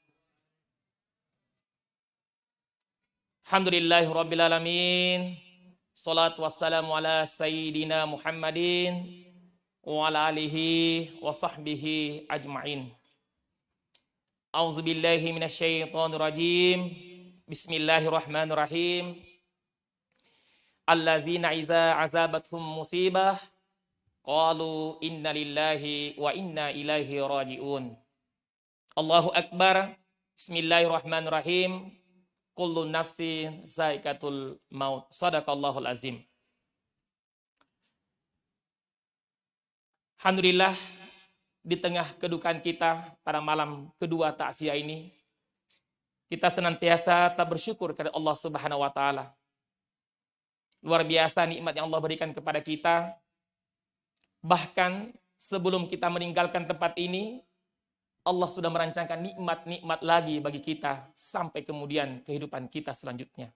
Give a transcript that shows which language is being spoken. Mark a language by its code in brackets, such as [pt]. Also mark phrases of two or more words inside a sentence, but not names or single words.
[ar] الحمد لله رب العالمين. الصلاة والسلام على سيدنا محمد وعلى آله وصحبه أجمعين. أعوذ بالله من الشيطان الرجيم. بسم الله الرحمن الرحيم. الذين إذا أصابتهم مصيبة قالوا إنا لله وإنا إليه راجعون. الله أكبر. بسم الله الرحمن الرحيم. كل نفس ذائقة الموت. صدق الله العظيم. Alhamdulillah, [id] di tengah kedukaan kita pada malam kedua takziah ini, kita senantiasa tak bersyukur kepada Allah [ar] سبحانه وتعالى. [id] Luar biasa nikmat yang Allah berikan kepada kita. Bahkan sebelum kita meninggalkan tempat ini, Allah sudah merancangkan nikmat-nikmat lagi bagi kita sampai kemudian kehidupan kita selanjutnya.